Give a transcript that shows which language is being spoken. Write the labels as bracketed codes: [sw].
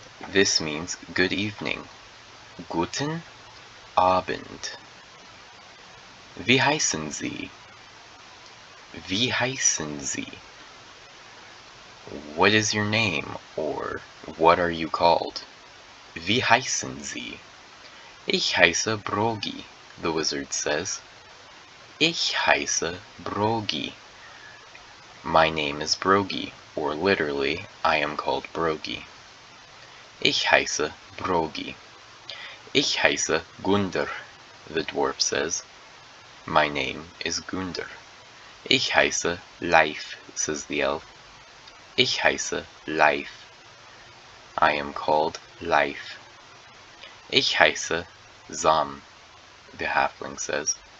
[en] This means good evening. [de] Guten Abend. Wie heißen Sie? Wie heißen Sie? [en] What is your name, or what are you called? [de] Wie heißen Sie? Ich heiße Brogi, [en] the wizard says. [de] Ich heiße Brogi. [en] My name is Brogi, or literally, I am called Brogi. [de] Ich heiße Brogi. Ich heiße Gunder, [en] the dwarf says. My name is Gunder. [de] Ich heiße Leif, [en] says the elf. [de] Ich heiße Leif. [en] I am called Leif. [de] Ich heiße Sam, [en] the halfling says.